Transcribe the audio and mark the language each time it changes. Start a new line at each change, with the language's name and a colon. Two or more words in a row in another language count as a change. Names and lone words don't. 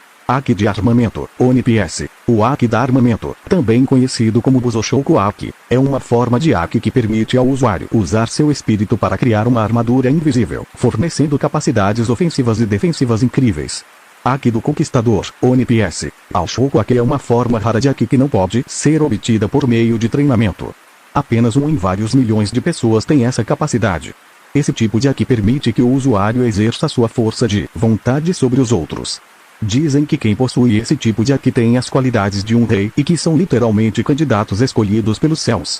Portuguese: Haki de armamento, ONPS. O Haki da armamento, também conhecido como Busoshoku Haki, é uma forma de Haki que permite ao usuário usar seu espírito para criar uma armadura invisível, fornecendo capacidades ofensivas e defensivas incríveis. Haki do Conquistador, ONPS. Al-Shoku Haki é uma forma rara de Haki que não pode ser obtida por meio de treinamento. Apenas um em vários milhões de pessoas tem essa capacidade. Esse tipo de Haki permite que o usuário exerça sua força de vontade sobre os outros. Dizem que quem possui esse tipo de Haki tem as qualidades de um rei e que são literalmente candidatos escolhidos pelos céus.